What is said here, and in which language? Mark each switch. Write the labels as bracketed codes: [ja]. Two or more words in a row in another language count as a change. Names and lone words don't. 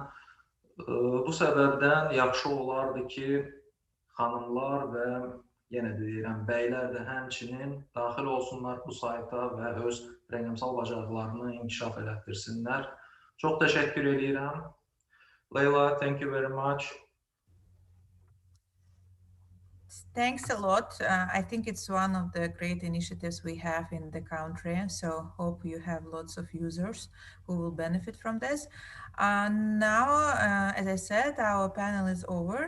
[az] Bu səbəbdən yaxşı olardı ki, xanımlar və yenə deyirəm, bəylər də həmçinin daxil olsunlar bu sayta və öz rəqəmsal bacarıqlarını inkişaf elətdirsinlər. Çox təşəkkür edirəm. Leyla, [en] thank you very much. Thanks a lot. I think it's one of the great initiatives we have in the country. So hope you have lots of users who will benefit from this. Now, as I said, our panel is over.